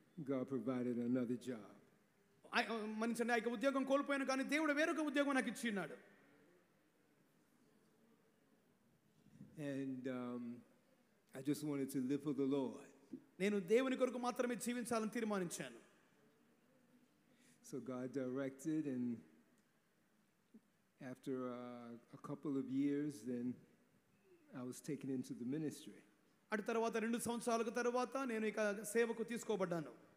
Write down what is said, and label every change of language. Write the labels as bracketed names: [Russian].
[English] God provided another job. [Telugu] మనిషి ఆ యొక్క ఉద్యోగం కోల్పోయాను, కానీ దేవుడు వేరొక ఉద్యోగం నాకు ఇచ్చి ఉన్నాడు. [English] And I just wanted to live for the Lord. [Telugu] నేను దేవుని కొరకు మాత్రమే జీవించాలని తీర్మానించాను. [English] So God directed, and after a couple of years, then I was taken into the ministry. [Telugu] అటు తర్వాత 2 సంవత్సరాల తర్వాత నేను ఇక సేవకు తీసుకోబడ్డాను.